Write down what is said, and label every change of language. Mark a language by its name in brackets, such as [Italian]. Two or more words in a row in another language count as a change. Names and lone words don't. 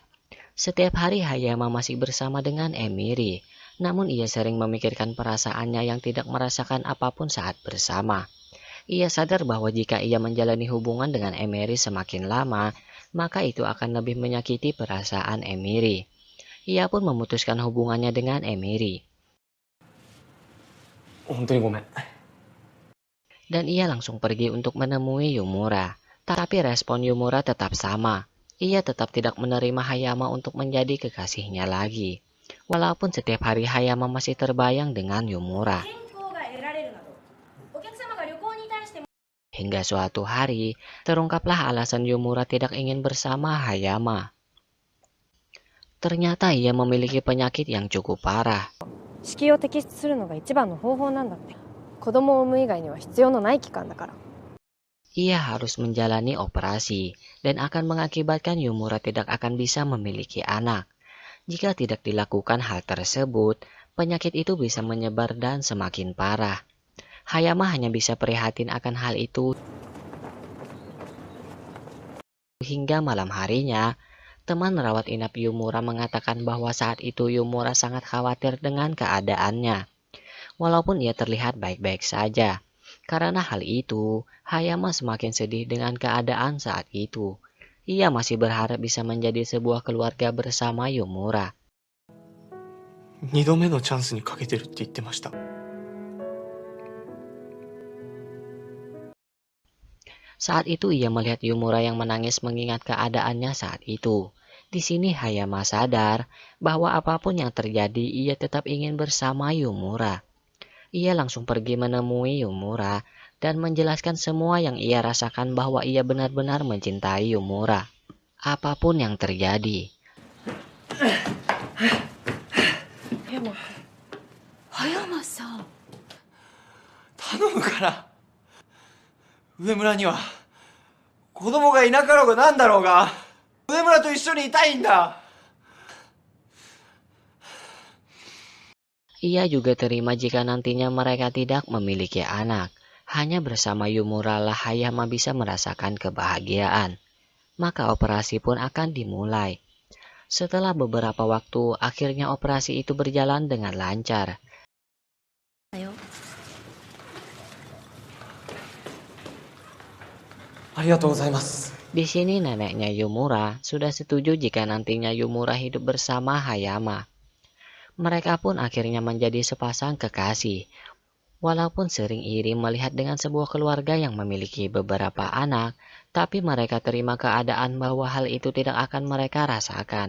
[Indonesian] Setiap hari Hayama masih bersama dengan Emiri, namun ia sering memikirkan perasaannya yang tidak merasakan apapun saat bersama. Ia sadar bahwa jika ia menjalani hubungan dengan Emiri semakin lama, maka itu akan lebih menyakiti perasaan Emiri. Ia pun memutuskan hubungannya dengan Emiri. [Japanese] 本当にごめん。 [Indonesian] Dan ia langsung pergi untuk menemui Yumura. Tapi respon Yumura tetap sama. Ia tetap tidak menerima Hayama untuk menjadi kekasihnya lagi. Walaupun setiap hari Hayama masih terbayang dengan Yumura. Hingga suatu hari, terungkaplah alasan Yumura tidak ingin bersama Hayama. Ternyata ia memiliki penyakit yang cukup parah. [Japanese] 子宮を摘出するのが一番の方法なんだって。子供を産む以外には必要のない期間だから。 [Indonesian] Ia harus menjalani operasi dan akan mengakibatkan Yumura tidak akan bisa memiliki anak. Jika tidak dilakukan hal tersebut, penyakit itu bisa menyebar dan semakin parah. Hayama hanya bisa prihatin akan hal itu. Hingga malam harinya, teman rawat inap Yumura mengatakan bahwa saat itu Yumura sangat khawatir dengan keadaannya. Walaupun ia terlihat baik-baik saja. Karena hal itu, Hayama semakin sedih dengan keadaan saat itu. Ia masih berharap bisa menjadi sebuah keluarga bersama Yumura. [Japanese] 2 度目のチャンスにかけてるって言ってました。 [Indonesian] Saat itu ia melihat Yumura yang menangis mengingat keadaannya saat itu. Di sini Hayama sadar bahwa apapun yang terjadi ia tetap ingin bersama Yumura. Ia langsung pergi menemui Yumura dan menjelaskan semua yang ia rasakan bahwa ia benar-benar mencintai Yumura. Apapun yang terjadi. [Japanese] 葉山さん。頼むから上村には子供がいなかろうがなんだろうが上村と一緒にいたいんだ。 [Indonesian] Ia juga terima jika nantinya mereka tidak memiliki anak. Hanya bersama Yumura lah Hayama bisa merasakan kebahagiaan. Maka operasi pun akan dimulai. Setelah beberapa waktu, akhirnya operasi itu berjalan dengan lancar. [Japanese] ありがとうございます。 [Indonesian] Di sini neneknya Yumura sudah setuju jika nantinya Yumura hidup bersama Hayama. Mereka pun akhirnya menjadi sepasang kekasih. Walaupun sering iri melihat dengan sebuah keluarga yang memiliki beberapa anak, tapi mereka terima keadaan bahwa hal itu tidak akan mereka rasakan.